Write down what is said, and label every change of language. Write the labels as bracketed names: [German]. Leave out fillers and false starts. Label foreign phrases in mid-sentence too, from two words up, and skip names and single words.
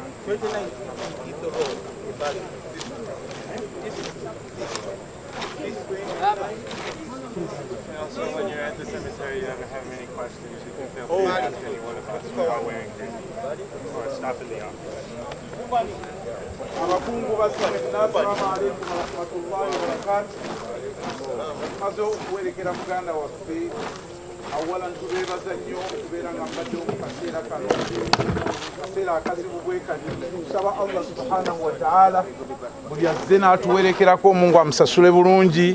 [English] Also, when you're at the cemetery, you ever have any questions, you can feel free to ask anyone of us while wearing green, or stop in the office. [Arabic] abakungu بالسلام عليكم ورحمة الله وبركاته. [Ganda] Tumaze okuwerekera muganda waffe awalan tubeebaza nnyo okubeera nga mbadde mu kaseera kano kaseera akazibu bwe kati tusaba [Arabic] الله سبحانه وتعالى [Ganda] buli azze n'atuwerekerako Mungu amusasule bulungi.